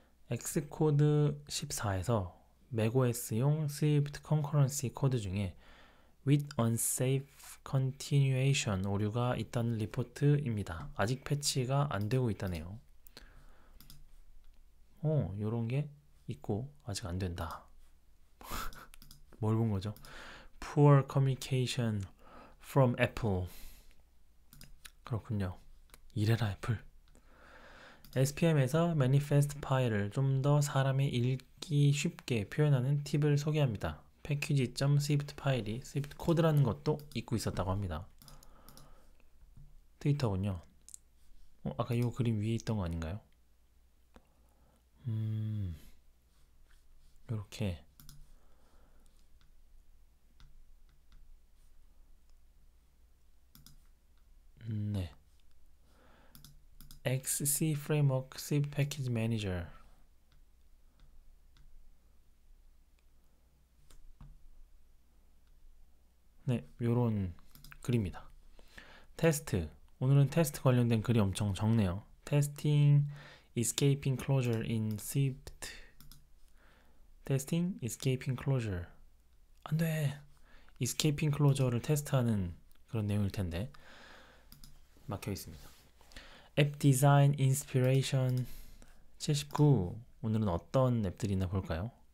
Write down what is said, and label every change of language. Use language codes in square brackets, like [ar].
[ko] 엑스코드 14에서 macOS용 Swift Concurrency 코드 중에 with unsafe continuation 오류가 있다는 리포트입니다. 아직 패치가 안 되고 있다네요. 요런 게 있고 아직 안 된다. 뭘 본 거죠? [en] Poor communication from Apple. [ko] 그렇군요. 이래라 애플. SPM에서 manifest 파일을 좀 더 사람이 읽기 쉽게 표현하는 팁을 소개합니다. package.swift 파일이 swift 코드라는 것도 잊고 있었다고 합니다. 트위터군요. 아까 이 그림 위에 있던 거 아닌가요? 요렇게 네. [en] XC Framework Swift Package Manager. [ko] 네, 요런 글입니다. 테스트. 오늘은 테스트 관련된 글이 엄청 적네요. [en] Testing Escaping Closure in Swift. Testing Escaping Closure. [ko] 안돼. Escaping Closure를 테스트하는 그런 내용일 텐데 막혀 있습니다. 앱 디자인 인스피레이션 79. 오늘은 어떤 앱들이 있나 볼까요?